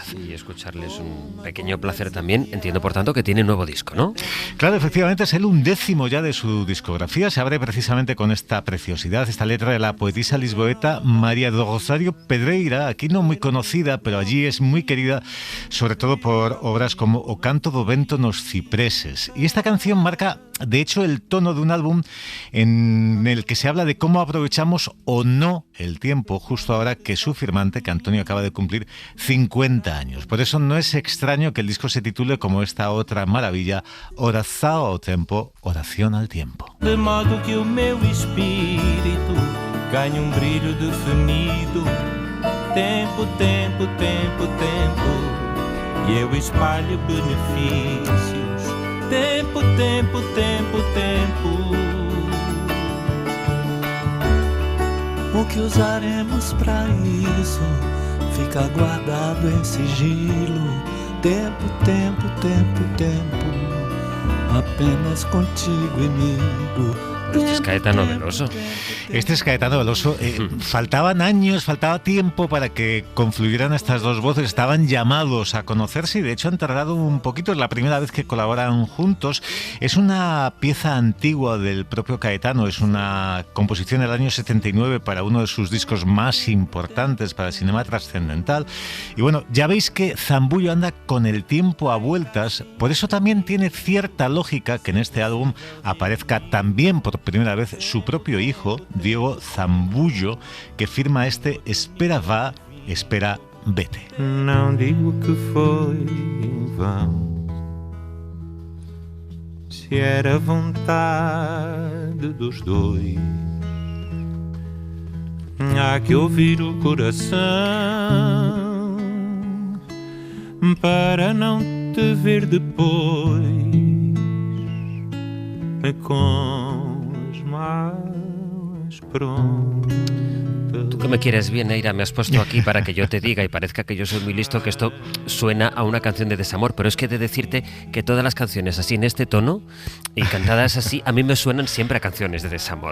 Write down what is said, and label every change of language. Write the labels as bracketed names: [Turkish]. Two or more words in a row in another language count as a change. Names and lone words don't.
[Spanish] Y escucharles un pequeño placer también. Entiendo, por tanto, que tiene nuevo disco, ¿no? Claro, efectivamente es el 11º ya de su discografía. Se abre precisamente con esta preciosidad, esta letra de la poetisa lisboeta María do Rosario Pedreira, aquí no muy conocida, pero allí es muy querida, sobre todo por obras como O canto do vento nos cipreses. Y esta canción marca, de hecho, el tono de un álbum en el que se habla de cómo aprovechamos o no el tiempo, justo ahora que su firmante, que Antonio acaba de cumplir 50 años. Por eso no es extraño que el disco se titule como esta otra maravilla, Oração ao Tempo, Oración al Tiempo. [Portuguese] De modo que o meu espírito ganhe brilho definido. Tempo, tempo, tempo, tempo, e eu espalho benefícios. Tempo, tempo, tempo, tempo. O que usaremos pra isso fica guardado em sigilo. Tempo, tempo, tempo, tempo, apenas contigo, amigo. [Spanish] Este es Caetano Veloso. Este es Caetano Veloso. Faltaban años, faltaba tiempo para que confluyeran estas dos voces. Estaban llamados a conocerse y de hecho han tardado un poquito. Es la primera vez que colaboran juntos. Es una pieza antigua del propio Caetano. Es una composición del año 79 para uno de sus discos más importantes para el cinema trascendental. Y bueno, ya veis que Zambullo anda con el tiempo a vueltas. Por eso también tiene cierta lógica que en este álbum aparezca también por primera vez su propio hijo, Diego Zambullo, que firma este Espera vá, espera vete. [Portuguese] Não digo que foi em vão, se era vontade dos dois. Há que ouvir o coração para não te ver depois [Spanish] con las manos prontas. Tú que me quieres bien, Neira, me has puesto aquí para que yo te diga y parezca que yo soy muy listo, que esto suena a una canción de desamor, pero es que he de decirte que todas las canciones así en este tono y cantadas así, a mí me suenan siempre a canciones de desamor.